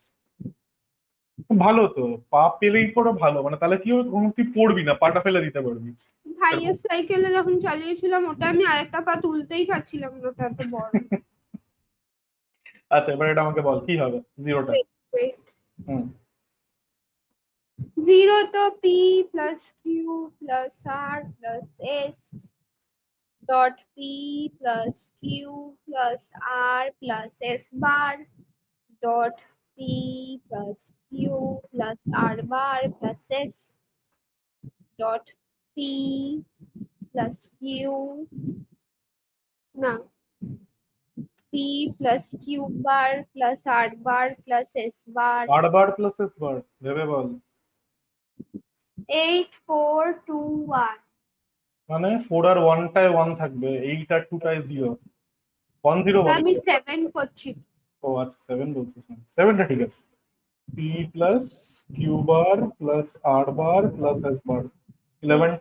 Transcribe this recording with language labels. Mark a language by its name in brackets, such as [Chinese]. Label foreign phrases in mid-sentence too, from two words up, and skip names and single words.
[Bangla] ভালো তো, পা পেলেই পড়ো ভালো, মানে তাহলে কি হবে, তখন তুই পড়বি না, পাটা ফেলে দিতে পারবি এরকম। ভাইয়ের সাইকেলে যখন চালিয়েছিলাম, ওটা আমি আরেকটা পা তুলতেই পারছিলাম না, ওটা এত বড়। আচ্ছা, এবার এটা আমাকে বল কি হবে জিরোটা। [English] Wait, wait। [Bangla] হুম। [English] 0 তো P plus Q plus R plus S dot P plus Q plus R plus S bar dot P plus Q plus R bar plus S dot P plus Q, না, P plus Q bar plus R bar plus S bar। R bar plus S bar, [Bangla] ভেবে বল। 8 4 2 1। মানে 4 আর 1টায় 1 থাকবে, 8 আর 2টায় 0। 10 বলে আমি 7 করছি। ও আচ্ছা 7 বলছিস 7টা ঠিক আছে [English] p plus Q bar plus R bar plus S bar 11টা